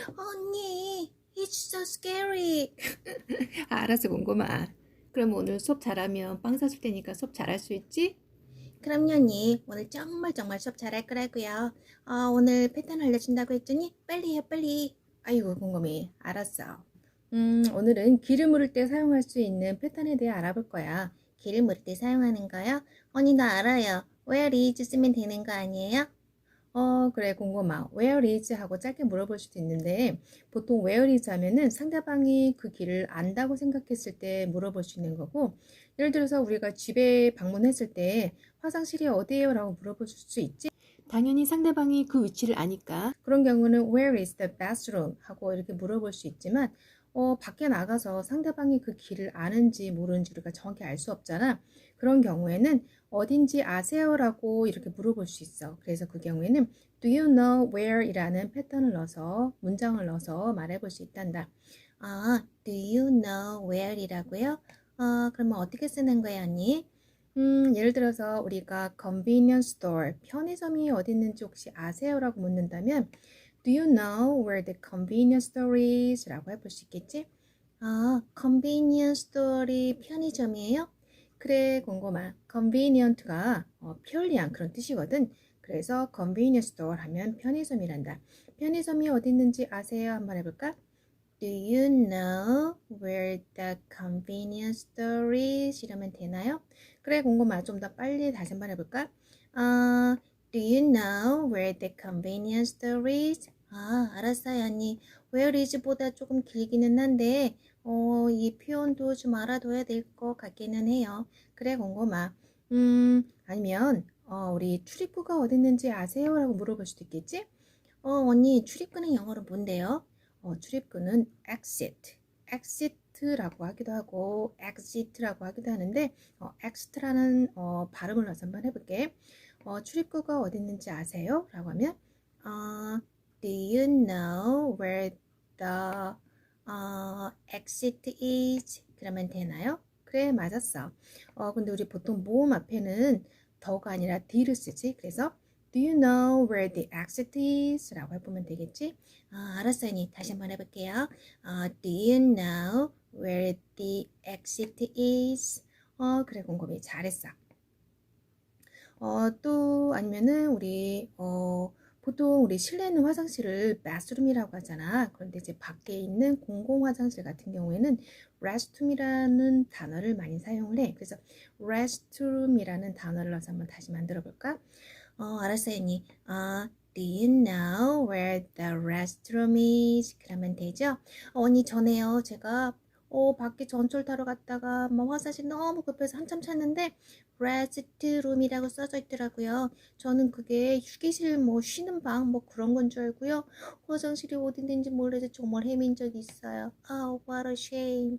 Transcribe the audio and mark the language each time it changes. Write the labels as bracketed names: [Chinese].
[English] 언니, it's so scary. [Korean] 알았어, 공고마. 그럼 오늘 수업 잘하면 빵 사줄 테니까 수업 잘할 수 있지? 그럼요, 언니. 오늘 정말 수업 잘할 거라고요. 오늘 패턴 알려준다고 했더니 빨리 해요, 빨리. 아이고, 공고미. 알았어. 오늘은 길을 물을 때 사용할 수 있는 패턴에 대해 알아볼 거야. 길을 물을 때 사용하는 거요? 언니, 나 알아요. Where is 쓰면 되는 거 아니에요? 그래, 공고마. Where is 하고 짧게 물어볼 수도 있는데 보통 where is 하면은 상대방이 그 길을 안다고 생각했을 때 물어볼 수 있는 거고, 예를 들어서 우리가 집에 방문했을 때 화장실이 어디예요? 라고 물어볼 수 있지. 당연히 상대방이 그 위치를 아니까 그런 경우는 [English] where is the bathroom? [Korean] 하고 이렇게 물어볼 수 있지만 밖에 나가서 상대방이 그 길을 아는지 모르는지 우리가 정확히 알 수 없잖아. 그런 경우에는 어딘지 아세요? 라고 이렇게 물어볼 수 있어. [English] 그래서 그 경우에는 Do you know where? [Korean] 이라는 패턴을 넣어서 문장을 넣어서 말해볼 수 있단다. [English] Do you know where [Korean] 이라고요? 그러면 어떻게 쓰는 거예요, 언니? 예를 들어서 우리가 convenience store, 편의점이 어디 있는지 혹시 아세요? 라고 묻는다면 [English] Do you know where the convenience store is? [Korean] 라고 해볼 수 있겠지? convenience store이 편의점이에요? 그래, 공고마. convenient가 편리한 그런 뜻이거든. 그래서 convenience store 하면 편의점이란다. 편의점이 어디 있는지 아세요? 한번 해볼까? [English] Do you know where the convenience store is? [Korean] 이러면 되나요? 그래, 공고마. 좀 더 빨리 다시 한번 해볼까? [English] Do you know where the convenience store is? [Korean] 알았어요, 언니. Where is 보다 조금 길기는 한데, 이 표현도 좀 알아둬야 될 것 같기는 해요. 그래, 공고마. 아니면 우리 출입구가 어디 있는지 아세요? 라고 물어볼 수도 있겠지? 언니, 출입구는 영어로 뭔데요? 출입구는 exit라고 하기도 하고 exit라고 하기도 하는데 exit라는 발음을 넣어서 한번 해볼게. 출입구가 어디 있는지 아세요? 라고 하면 [English] Do you know where the exit is? [Korean] 그러면 되나요? 그래, 맞았어. 근데 우리 보통 모음 앞에는 더가 아니라 the를 쓰지. 그래서 [English] Do you know where the exit is? [Korean] 라고 해보면 되겠지? 알았어요, 언니. 다시 한번 해볼게요. [English] Do you know where the exit is? [Korean] 그래, 곰곰이 잘했어. 또 아니면은 우리 보통 우리 실내에 있는 화장실을 bathroom이라고 하잖아. 그런데 이제 밖에 있는 공공 화장실 같은 경우에는 restroom이라는 단어를 많이 사용을 해. 그래서 restroom이라는 단어를 넣어서 한번 다시 만들어 볼까? 알았어요, 언니. [English] Do you know where the restroom is? [Korean] 그러면 되죠? 언니, 전에요. 제가 밖에 전철 타러 갔다가 화장실 너무 급해서 한참 찾는데 레스트룸이라고 써져 있더라고요. 저는 그게 휴게실 쉬는 방 그런 건 줄 알고요. 화장실이 어디 있는지 몰라서 정말 헤맨 적이 있어요. [English] what a shame.